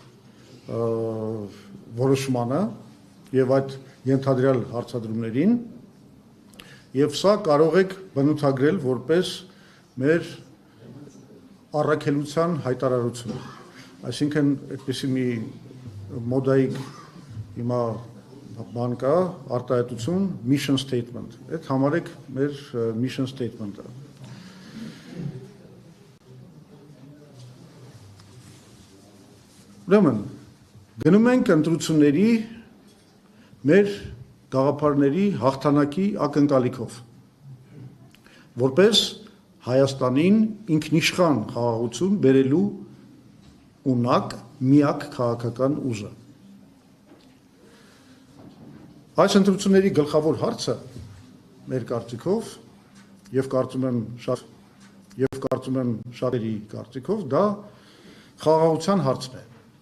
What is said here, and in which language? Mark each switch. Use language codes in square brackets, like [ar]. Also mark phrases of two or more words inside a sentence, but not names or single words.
[hy] որոշմանը եւ այդ ենթադրյալ հարցադրումներին եւ սա կարող եք բնութագրել որպես մեր առաքելության հայտարարություն, այսինքն այդպիսի մի մոդայիկ հիմա բան կա, արտահայտություն, [en] mission statement, [hy] այդ համարեք մեր [en] mission statement- [hy] ը։ Ուրեմն, գնում ենք ընտրությունների մեր գաղափարների հաղթանակի ակնկալիքով, որպես Հայաստանին ինքնիշխան խաղաղություն բերելու ունակ միակ քաղաքական ուժը։ Այս ընտրությունների գլխավոր հարցը մեր կարծիքով եւ կարծում եմ շատերի կարծիքով դա խաղաղության հարցն է։